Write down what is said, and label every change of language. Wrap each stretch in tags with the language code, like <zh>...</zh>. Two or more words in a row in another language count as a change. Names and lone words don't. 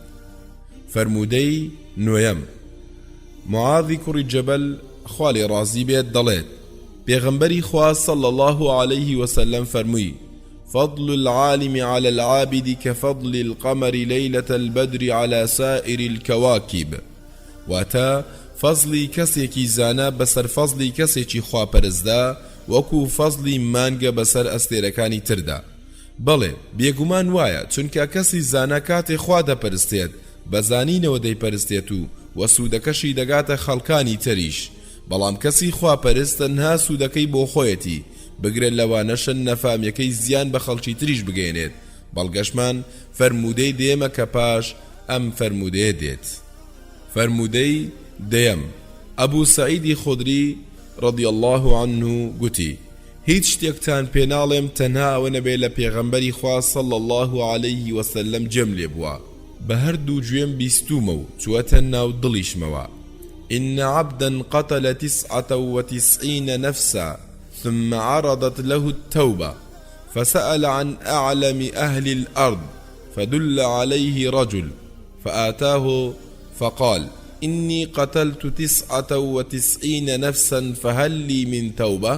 <ckb>فەرمودەی نۆیەم معاذی کوڕی جەبەل خوا لێ ڕازی بێت دەڵێت پێغەمبەری خوا</ckb> <ar>صلی الله عليه وسلم فەرمووی فضل العالم على العابد كفضل القمر ليلة البدر على سائر الكواكب.</ar> <ckb>واتا فضلی کەسێکی زانا بەسەر فضلی کەسێکی خواپەرستدا وەکو فضلی مانگە بەسەر ئەستێرەکانی تردا. بەڵێ بێگومان وایە چونکە کەسی زانا کاتێ خوا دەپەرستێت بەزانینەوە دەیپەرستێت و وەسوودەکەشی دەگاتە خەڵکانی تریش بەڵام کەسی خواپەرست تەنها سوودەکەی بۆ خۆیەتی بگرێت لەوانەشن نەفامیەکەی زیان بە خەڵکی تریش بگەێنێت. بەڵگەشمان فەرمودەی دێمە کە پاش ئەم فەرمودەیە دێت. فەرمودەی دەیەم ئەبوو سەعیدی خودری</ckb> <ar>رضی الله عنه</ar> <ckb>گوتی هیچ شتێکتان پێناڵێم تەنها ئەوە نەبێت لە پێغەمبەری خوا</ckb> <ar>صلی الله عليه وسلم</ar> <ckb>جەم لێ بووە بە هەردوو گوێم بیستومە و چوەتە ناو دڵیشمەوە.</ckb> <ar>إن عبدا قتل 99 نفسا ثم عرضت له التوبة فسأل عن أعلم أهل الأرض فدل عليه رجل فآتاه فقال إني قتلت 99 نفسا فهل لي من توبة؟</ar>